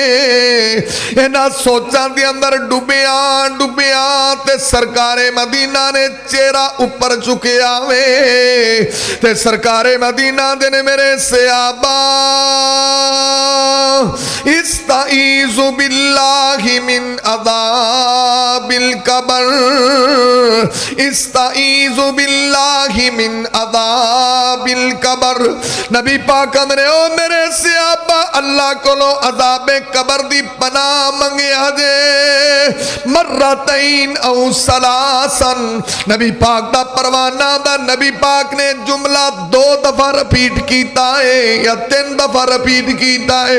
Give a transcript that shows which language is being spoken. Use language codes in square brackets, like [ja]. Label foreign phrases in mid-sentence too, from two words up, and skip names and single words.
[pa] انہاں سوچاں دے اندر ڈبیا ڈبیا تے سرکارِ مدینہ نے چہرہ اوپر چکیا وے، تے سرکارِ مدینہ دے نے میرے صحابہ [ar] استعيذوا بالله من عذاب القبر، استعيذوا بالله من عذاب القبر. [pa] نبی پاک نے او میرے صحابہ اللہ کولوں عذابِ قبر دی پناہ منگیا جے, [ar] مرتين أو ثلاثا. [pa] نبی پاک دا پروانہ دا نبی پاک نے جملہ 2 دفعہ ریپیٹ کیتا ہے یا 3 دفعہ ریپیٹ کیتا ہے.